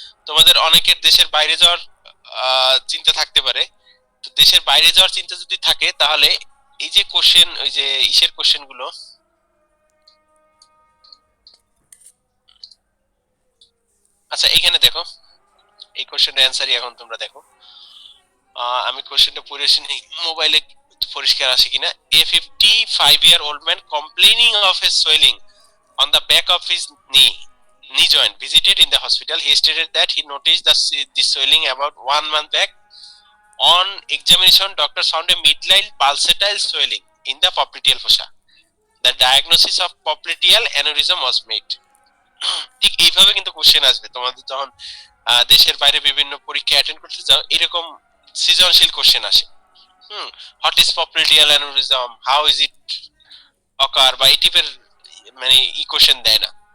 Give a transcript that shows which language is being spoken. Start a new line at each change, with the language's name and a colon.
Bangla: তোমাদের অনেকের দেশের বাইরে যাওয়ার চিন্তা থাকতে পারে, তো দেশের বাইরে যাওয়ার চিন্তা যদি থাকে তাহলে এই যে কোশ্চেন, ওই যে ইসের কোশ্চেন গুলো, আচ্ছা এখানে দেখো এই কোশ্চেনের অ্যান্সারই এখন তোমরা দেখো। আমি কোশ্চেনটা পড়ে শুনি মোবাইলে পরিষ্কার আসে কিনা।
English: A 55-year-old man complaining of a swelling on the back of his knee joint visited in the hospital. He stated that he noticed the swelling about 1 month back. On examination, doctors found a midline pulsatile swelling in the popliteal fossa. The diagnosis of popliteal aneurysm was made.
Bangla: ঠিক এইভাবে কিন্তু question আসবে তোমাদের যখন দেশের বাইরে বিভিন্ন পরীক্ষা অ্যাটেন্ড করতে যাও, এরকম সৃজনশীল কোশ্চেন আসে।
English: what is popliteal aneurysm, how is it occur,
Bangla: বা এই টাইপের মানে ই কোশ্চেন দেয় না।